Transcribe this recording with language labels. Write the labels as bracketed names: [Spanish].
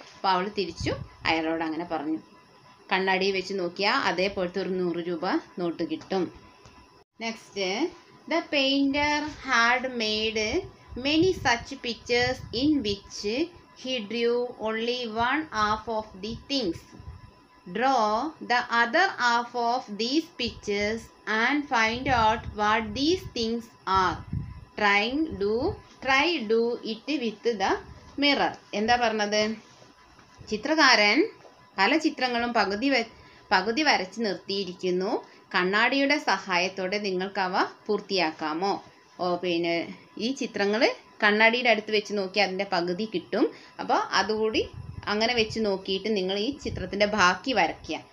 [Malayalam] അപ്പോൾ അവൾ തിരിച്ചു അയാളോട് അങ്ങനെ പറഞ്ഞു. കണ്ണാടി വെച്ച് നോക്കിയാൽ അതേപോലത്തെ ഒരു 100 രൂപ നോട്ട് കിട്ടും. [English] Next, the painter had made many such pictures in which he drew only one half of the things. Draw the other half of these pictures and find out what these things are. Try do it with the mirror. [Malayalam] എന്താ പറഞ്ഞത്? ചിത്രകാരൻ പല ചിത്രങ്ങളും പകുതി വരച്ച് നിർത്തിയിരിക്കുന്നു. കണ്ണാടിയുടെ സഹായത്തോടെ നിങ്ങൾക്കവ പൂർത്തിയാക്കാമോ? പിന്നെ ഈ ചിത്രങ്ങൾ കണ്ണാടിയുടെ അടുത്ത് വെച്ച് നോക്കി അതിൻ്റെ പകുതി കിട്ടും. അപ്പോൾ അതുകൂടി അങ്ങനെ വെച്ച് നോക്കിയിട്ട് നിങ്ങൾ ഈ ചിത്രത്തിൻ്റെ ബാക്കി വരയ്ക്കുക.